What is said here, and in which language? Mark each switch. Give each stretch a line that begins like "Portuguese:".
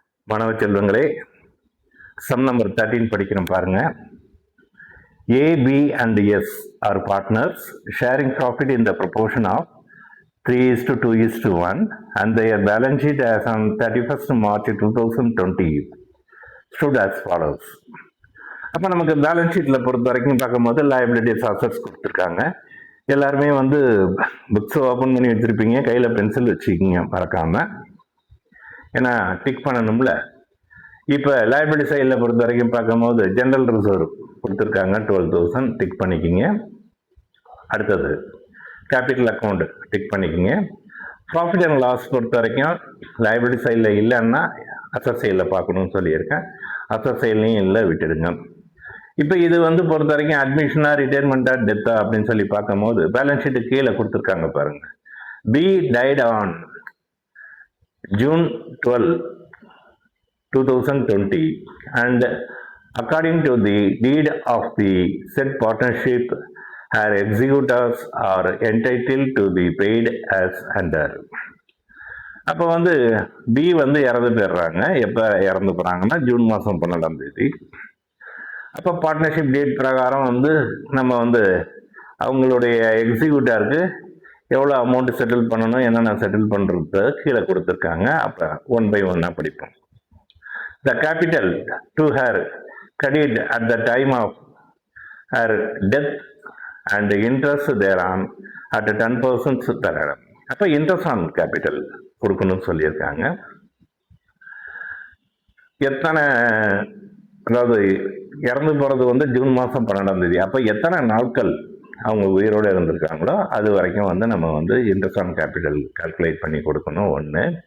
Tamil: மாணவ செல்வங்களே, sum number 13 படிக்கிறோம் பாருங்க.
English: A, B and S are partners sharing profit in the proportion of 3:2:1 and their balance sheet as on 31st March 2020 stood as follows.
Tamil: அப்போ நமக்கு balance ஷீட்டில் பொறுத்த வரைக்கும் பார்க்கும்போது லைபிலிட்டிஸ் அசட்ஸ் கொடுத்துருக்காங்க. எல்லாருமே புக்ஸை ஓப்பன் பண்ணி வச்சுருப்பீங்க, கையில் பென்சில் வச்சுக்கிங்க மறக்காமல், ஏன்னா டிக் பண்ணணும்ல. இப்போ லைபிலிட்டி சைடில் பொறுத்த வரைக்கும் பார்க்கும்போது ஜென்ரல் ரிசர்வ் கொடுத்துருக்காங்க 12,000, டிக் பண்ணிக்கிங்க. அடுத்தது கேபிட்டல் அக்கௌண்ட் டிக் பண்ணிக்கிங்க. ப்ராஃபிட் அண்ட் லாஸ் பொறுத்த வரைக்கும் லைபிலிட்டி சைடில் இல்லைன்னா அசட் சைடில் பார்க்கணும்னு சொல்லியிருக்கேன். அசட் சைட்லையும் இல்லை, விட்டுடுங்க. இப்போ இது பொறுத்த வரைக்கும் அட்மிஷனா ரிட்டையர்மெண்ட்டா டெத்தா அப்படின்னு சொல்லி பார்க்கும்போது பேலன்ஸ் ஷீட்டு கீழே கொடுத்துருக்காங்க பாருங்க.
English: B died on June 12, 2020 and according to the deed of the said partnership, her executors are entitled to be paid as under.
Tamil: அப்போ பி இறந்து போயிடுறாங்க. எப்போ இறந்து போகிறாங்கன்னா ஜூன் மாதம் 12 அப்போ பார்ட்னர்ஷிப் டேட் பிரகாரம் நம்ம அவங்களுடைய எக்ஸிக்யூட்டருக்கு எவ்வளோ அமௌண்ட் செட்டில் பண்ணணும், என்னென்ன செட்டில் பண்ணுறது கீழே கொடுத்துருக்காங்க. அப்போ 1 by 1 படிப்போம்.
English: The capital to her credit at the time of her death and the interest thereon at 10% per annum.
Tamil: அப்போ இன்ட்ரெஸ்ட் ஆன் கேபிட்டல் கொடுக்கணும்னு சொல்லியிருக்காங்க. எத்தனை, அதாவது இறந்து போகிறது ஜூன் மாதம் 12. அப்போ எத்தனை நாட்கள் அவங்க உயிரோடு இருந்திருக்காங்களோ அது வரைக்கும் நம்ம இன்ட்ரெஸ்ட் ஆன் கேபிட்டல் கால்குலேட் பண்ணி கொடுக்கணும். ஒன்று.